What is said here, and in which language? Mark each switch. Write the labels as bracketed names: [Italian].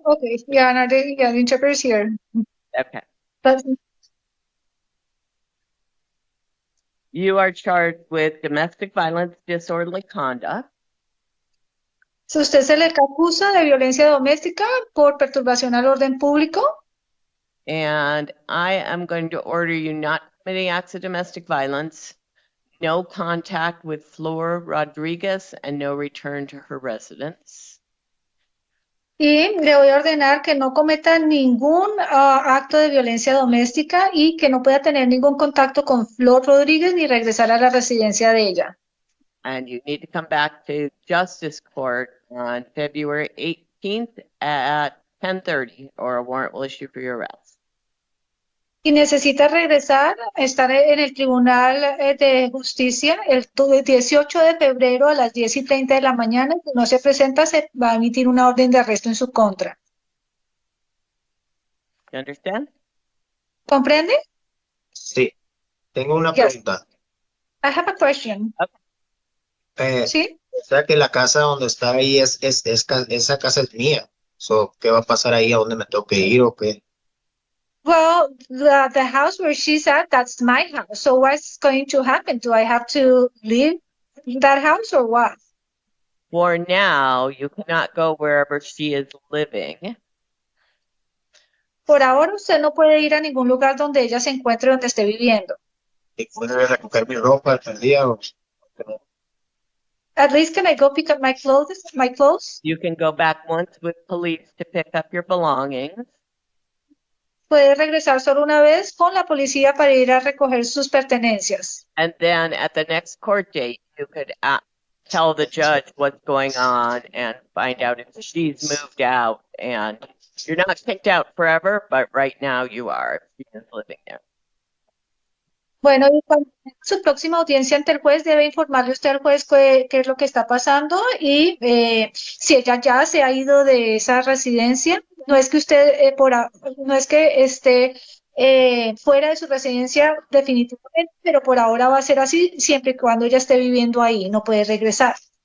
[English] Okay, yeah, the interpreter is here. Okay. But, You are charged with domestic violence, disorderly conduct, [Spanish] Si usted se le acusa de violencia doméstica por perturbación al orden público, [English] and I am going to order you not committing acts of domestic violence, no contact with Flor Rodriguez, and no return to her residence. [Spanish] y le voy a ordenar que no cometa ningún acto de violencia doméstica y que no pueda tener ningún contacto con Flor Rodríguez ni regresar a la residencia de ella. [English] And you need to come back to Justice Court on February 18th at 10:30, or a warrant will issue for your arrest. [Spanish] Y necesita regresar, estar en el Tribunal de Justicia el 18 de febrero a las 10:30 de la mañana. Si no se presenta, se va a emitir una orden de arresto en su contra. [English] You understand? [Spanish] ¿Comprende? Sí. Tengo una [English] Yes. [Spanish] pregunta. [English] I have a question. [Spanish] ¿Sí? O sea que la casa donde está ahí esa casa es mía. So, ¿qué va a pasar ahí? ¿A dónde me tengo que ir o qué? [English] Well, the house where she's at, that's my house. So what's going to happen? Do I have to leave that house or what? For now, you cannot go wherever she is living. [Spanish] Por ahora usted no puede ir a ningún lugar donde ella se encuentre, donde esté viviendo. ¿Y puedo ir a recoger mi ropa el día o no? [English] At least can I go pick up my clothes? You can go back once with police to pick up your belongings. [Spanish] Puede regresar solo una vez con la policía para ir a recoger sus pertenencias. [English] And then at the next court date, you could tell the judge what's going on and find out if she's moved out. And you're not kicked out forever, but right now you are. If she is living there. [Spanish] Bueno, y cuando tenga su próxima audiencia ante el juez, debe informarle usted al juez qué es lo que está pasando y si ella ya se ha ido de esa residencia, no es que usted no es que esté fuera de su residencia definitivamente, pero por ahora va a ser así siempre y cuando ella esté viviendo ahí, no puede regresar.